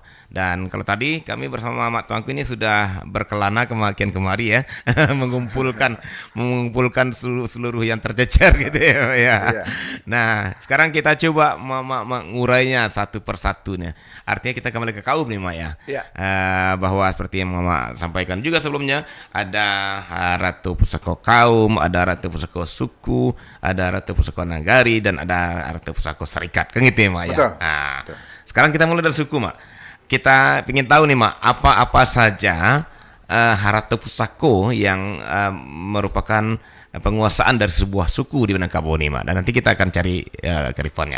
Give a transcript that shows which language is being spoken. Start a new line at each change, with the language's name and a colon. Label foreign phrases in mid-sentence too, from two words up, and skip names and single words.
Indonesian: Dan kalau tadi kami bersama Mak Tuanku ini sudah berkelana kemakian kemari ya, mengumpulkan seluruh yang tercecer gitu ya. Iya. Nah, sekarang kita coba mengurainya satu persatunya. Artinya kita kembali ke kaum nih, Mak ya. Iya. Bahwa seperti yang Mama sampaikan juga sebelumnya, ada
Minangkabau: Harato Pusako
Indonesian: kaum, ada
Minangkabau: Harato Pusako
Indonesian: suku, ada
Minangkabau: Harato Pusako
Indonesian: nagari, dan ada
Minangkabau: Harato Pusako
Indonesian: serikat. Kan gitu ya, Mak ya. Betul. Nah, sekarang kita mulai dari suku, Mak. Kita ingin tahu nih, Mak, apa saja
Minangkabau: Harato Pusako
Indonesian: yang merupakan penguasaan dari sebuah suku di Minangkabau nih, Mak. Dan nanti kita akan cari kearifannya.